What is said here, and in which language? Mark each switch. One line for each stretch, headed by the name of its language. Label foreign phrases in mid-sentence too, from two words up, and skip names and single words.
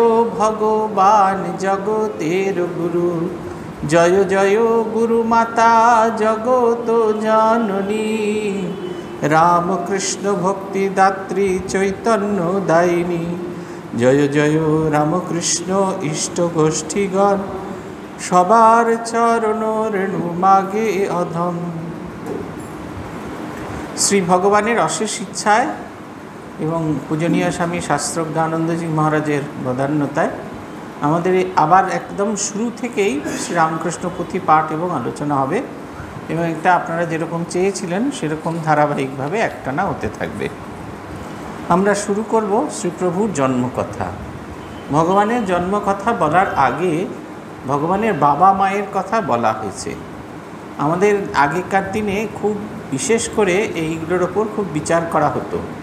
Bangla: ভগবান জগতের গুরু জয় জয় গুরুমাতা জগতো জননী রামকৃষ্ণ ভক্তিদাত্রী চৈতন্যদায়িনী জয় জয় রামকৃষ্ণ ইষ্ট গোষ্ঠীগণ সবার চরণ রেণু মাগে অধম। শ্রী ভগবানের অশেষ ইচ্ছায় এবং পূজনীয় স্বামী শাস্ত্রজ্ঞানন্দজী মহারাজের বদান্যতায় আমাদের আবার একদম শুরু থেকেই শ্রী রামকৃষ্ণ পুঁথি পাঠ এবং আলোচনা হবে এবং এটা আপনারা যেরকম চেয়েছিলেন সেরকম ধারাবাহিকভাবে একটানা হতে থাকবে। আমরা শুরু করব শ্রীপ্রভুর জন্মকথা। ভগবানের জন্মকথা বলার আগে ভগবানের বাবা মায়ের কথা বলা হয়েছে। আমাদের আগেকার দিনে খুব বিশেষ করে এইগুলোর ওপর খুব বিচার করা হতো।